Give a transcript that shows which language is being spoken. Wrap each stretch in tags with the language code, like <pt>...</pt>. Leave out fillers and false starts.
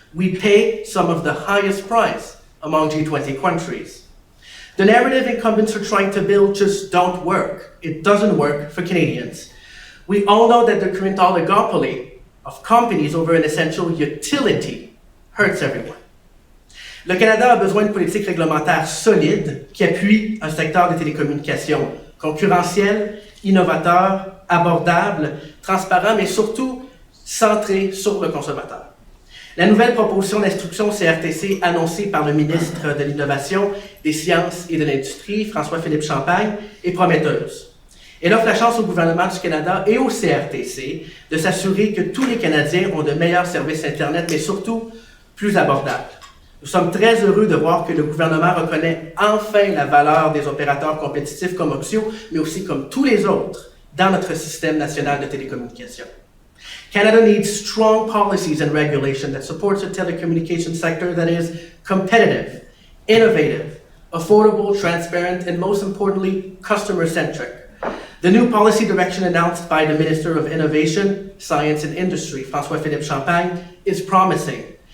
<en>We pay some of the highest price among G20 countries. The narrative incumbents are trying to build just don't work. It doesn't work for Canadians. We all know that the current oligopoly of companies over an essential utility hurts everyone.</en> <fr>Le Canada a besoin de politiques réglementaires solides qui appuient un secteur des télécommunications concurrentiel, innovateur, abordable, transparent, mais surtout centré sur le consommateur. La nouvelle proposition d'instruction CRTC annoncée par le ministre de l'Innovation, des Sciences et de l'Industrie, François-Philippe Champagne, est prometteuse. Elle offre la chance au gouvernement du Canada et au CRTC de s'assurer que tous les Canadiens ont de meilleurs services Internet, mais surtout plus abordables. Nous sommes très heureux de voir que le gouvernement reconnaît enfin la valeur des opérateurs compétitifs comme Oxio, mais aussi comme tous les autres dans notre système national de télécommunications.</fr> <en>Canada needs strong policies and regulation that supports a telecommunications sector that is competitive, innovative, affordable, transparent, and most importantly, customer-centric. The new policy direction announced by the Minister of Innovation, Science and Industry, François-Philippe Champagne, is promising.</en>